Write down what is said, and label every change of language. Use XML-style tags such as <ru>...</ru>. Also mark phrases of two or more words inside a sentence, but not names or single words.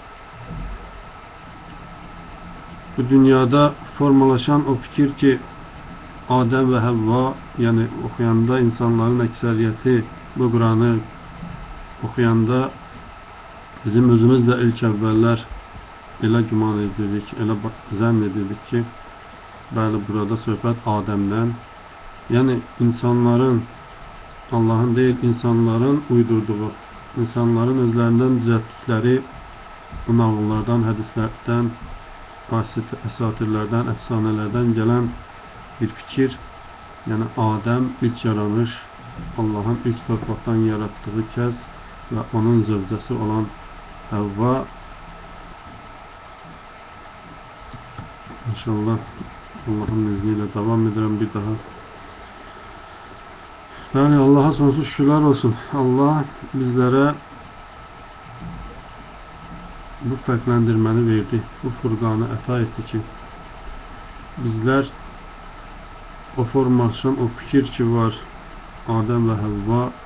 <tr>Bu dünyada formalaşan o fikir ki Adem ve Havva, yani okuyanda insanların ekseriyeti bu Kur'an'ı okuyanda</tr> <az>bizim özümüz de ilk evveller elə güman edirdik, elə zənn edirdik ki Bəli, burada söhbət Adəmdən, yəni insanların, Allahın deyil, insanların uydurduğu, insanların özlərindən düzəltdikləri bu nağıllardan, hədislərdən, əsatirlərdən, əfsanələrdən gələn bir fikir. Yəni Adəm ilk yaranış, Allahın ilk torpaqdan yaratdığı kəs və onun zövcəsi olan Həvva.</az> <tr>İnşallah Allahın izniyle devam edelim bir daha. Yani Allah'a sonsuz şükürler olsun.</tr> <az>Allah bizlere bu fərqləndirməni verdi. Bu furqanı əta etdi ki, bizler o formasyon, o fikir ki var Adem ve Havva,</az>